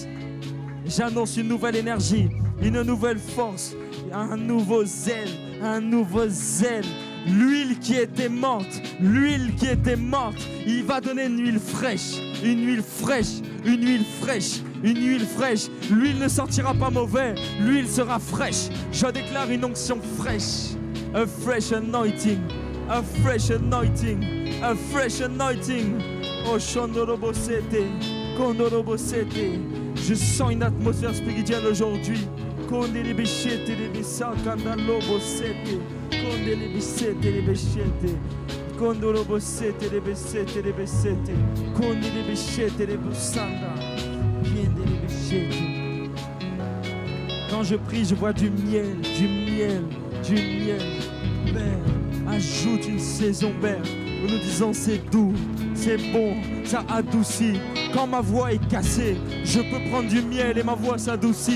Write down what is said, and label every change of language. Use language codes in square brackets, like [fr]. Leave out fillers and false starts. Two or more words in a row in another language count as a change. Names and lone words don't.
[fr] J'annonce une nouvelle énergie, une nouvelle force, un nouveau zèle, un nouveau zèle. L'huile qui était morte, il va donner une huile fraîche, une huile fraîche, une huile fraîche, une huile fraîche. L'huile ne sentira pas mauvais, l'huile sera fraîche. Je déclare une onction fraîche, [en] a fresh anointing, a fresh anointing, a fresh anointing. Oh, Shondorobo Sete, Kondorobo Sete. [fr] Je sens une atmosphère spirituelle aujourd'hui. Kondele beshete le besaka ndalobo sete. Kondele besete le beshete. Kondorobo sete le besete le besete. Kondele beshete le busanda. Kondele beshete. Quand je prie, je vois du miel, du miel, du miel. Père. ajoute une saison, Père, où nous disons c'est doux, c'est bon, ça adoucit. Quand ma voix est cassée, je peux prendre du miel et ma voix s'adoucit.